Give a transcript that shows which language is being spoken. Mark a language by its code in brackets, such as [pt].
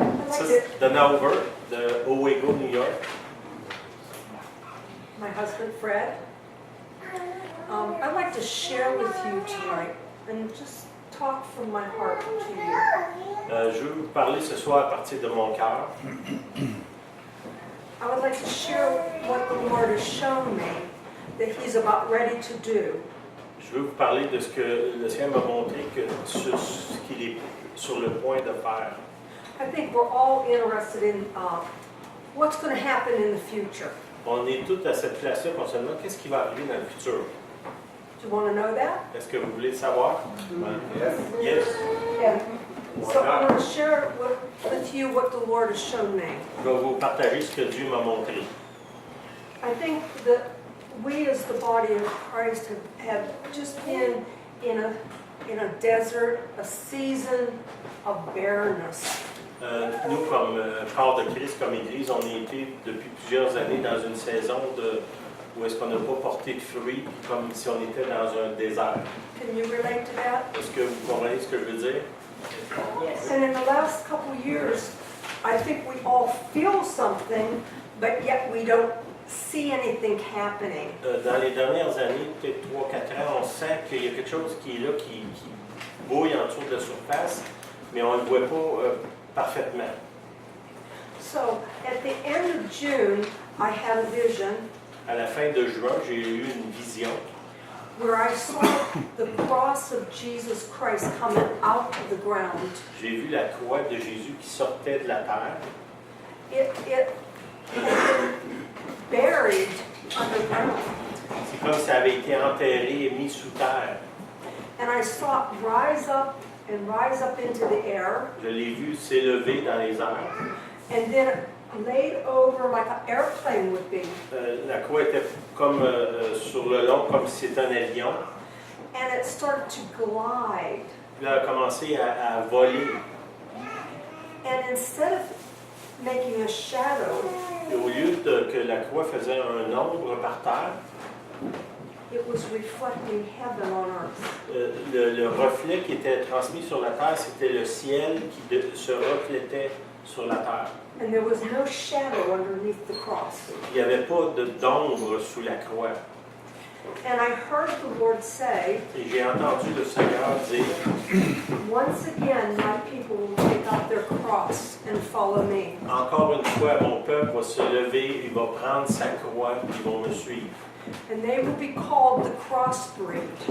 [fr] Ça, c'est Donna Hoover, de Owego, New York. [en] My husband, Fred. I'd like to share with you tonight and just talk from my heart to you. [fr] Je veux vous parler ce soir à partir de mon cœur. [en] I would like to share what the Lord has shown me that He's about ready to do. [fr] Je veux vous parler de ce que le Seigneur m'a montré que sur ce qu'il est sur le point de faire. [en] I think we're all interested in what's going to happen in the future. [fr] On est tous à cette place-là concernant qu'est-ce qui va arriver dans le futur. [en] Do you want to know that? [fr] Est-ce que vous voulez le savoir? [en] Yes. Yes. Yeah. So I want to share with you what the Lord has shown me. [fr] Je vais vous partager ce que Dieu m'a montré. [en] I think that we as the body of Christ have just been in a desert, a season of barrenness. [fr] Nous, comme corps de Christ, comme Église, on a été depuis plusieurs années dans une saison où est-ce qu'on n'a pas porté de fruits, comme si on était dans un désert. [en] Can you relate to that? [fr] Est-ce que vous comprenez ce que je veux dire? [en] Yes. And in the last couple of years, I think we all feel something, but yet we don't see anything happening. [fr] Dans les dernières années, peut-être 3-4 ans, on sent qu'il y a quelque chose qui est là, qui bouille en dessous de la surface, mais on ne le voit pas parfaitement. [en] So, at the end of June, I had a vision [fr] À la fin de juin, j'ai eu une vision [en] where I saw the cross of Jesus Christ coming out of the ground. [fr] J'ai vu la croix de Jésus qui sortait de la terre. [en] It had been buried underground. [fr] C'est comme si ça avait été enterré et mis sous terre. [en] And I saw it rise up into the air. [fr] Je l'ai vu s'élever dans les airs. [en] And then laid over like an airplane would be. [fr] La croix était comme sur le long, comme si c'était un avion. [en] And it started to glide. [fr] Puis là, elle a commencé à voler. [en] And instead of making a shadow, [fr] Et au lieu que la croix faisait un ombre par terre, [en] it was reflecting heaven on earth. [fr] le reflet qui était transmis sur la terre, c'était le ciel qui se reflétait sur la terre. [en] And there was no shadow underneath the cross. [fr] Il n'y avait pas d'ombre sous la croix. [en] And I heard the Lord say, [fr] Et j'ai entendu le Seigneur dire, [en] once again my people will take up their cross and follow me. [fr] encore une fois, mon peuple va se lever, il va prendre sa croix, ils vont me suivre. [en] And they will be called the crossbreed.